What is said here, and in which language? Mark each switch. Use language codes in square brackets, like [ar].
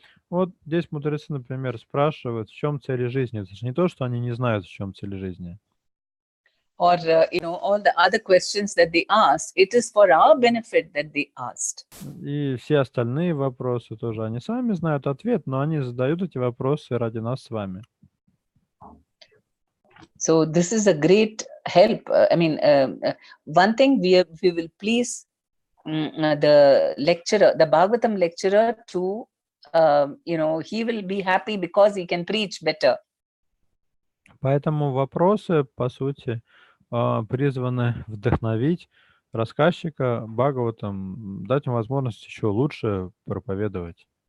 [ru] Вот здесь мудрецы, например, спрашивают, в чем цель жизни. Это же не то, что они не знают, в чем цель жизни. [en] Or, all the other questions that they ask, it is for our benefit that they asked. [ru] И все остальные вопросы тоже, они сами знают ответ, но они задают эти вопросы ради нас с вами. [en] So this is a great help. One thing we will please the lecturer, the Bhagavatam lecturer to, he will be happy because he can preach better. [ru] Поэтому вопросы, по сути, призваны вдохновить рассказчика Бхагаватам, дать ему возможность еще лучше проповедовать.